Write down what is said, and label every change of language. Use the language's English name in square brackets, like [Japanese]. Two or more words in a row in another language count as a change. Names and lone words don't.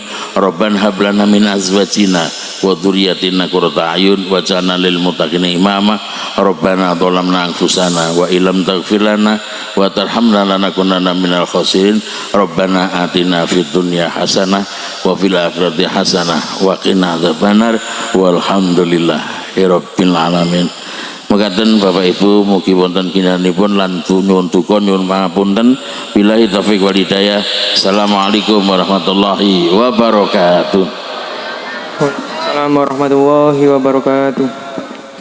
[Arabic] ربنا هب لنا من أزواجنا وذرياتنا قرة أعين واجعلنا للمتقين إماما. ربنا ظلمنا أنفسنا وإن لم تغفر لنا وترحمنا لنكونن من الخاسرين. ربنا آتنا في الدنيا حسنة وفي الآخرة حسنة وقنا عذاب النار والحمد لله رب العالمين. [Javanese] Mekaten Bapak Ibu mugi wonten kinanipun lan nyuwun duka nyuwun pangapunten. [Arabic] بالله التوفيق والهداية. السلام عليكم ورحمة الله وبركاته. وعليكم السلام ورحمة الله وبركاته.